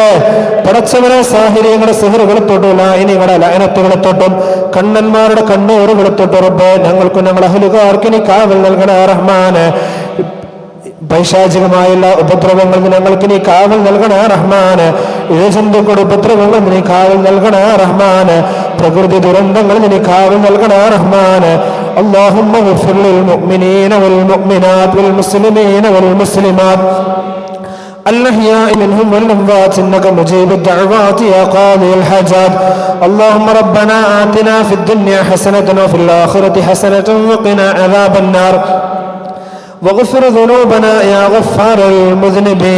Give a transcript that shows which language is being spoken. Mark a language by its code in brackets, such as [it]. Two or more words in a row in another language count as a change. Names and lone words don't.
[ml] പടച്ചവനെ സാഹിര്യങ്ങളുടെ സിഹറുകളെ തൊട്ടും ലായനികളുടെ ലയനത്തുകളെ തൊട്ടും കണ്ണന്മാരുടെ കണ്ണൂറുകളെ തൊട്ടും റബ്ബേ ഞങ്ങൾക്കും ഞങ്ങൾ അഹ്ലുകാർക്ക് നീ കാവൽ നൽകണേ റഹ്മാനെ. പൈശാചികമായുള്ള ഉപദ്രവങ്ങളിൽ ഞങ്ങൾക്ക് നീ കാവൽ നൽകണേ റഹ്മാനെ. ഇഴജന്തുക്കളുടെ ഉപദ്രവങ്ങളിൽ നീ കാവൽ നൽകണേ റഹ്മാനെ. പ്രകൃതി ദുരന്തങ്ങളിൽ നീ കാവൽ നൽകണേ റഹ്മാനെ. [ar] اللهم اغفر للمؤمنين والمؤمنات والمسلمين والمسلمات الأحياء منهم والأموات إنك مجيب الدعوات يا قاضي الحاجات. اللهم ربنا آتنا في الدنيا حسنة وفي الآخرة حسنة وقنا عذاب النار واغفر ذنوبنا يا غفار المذنبين.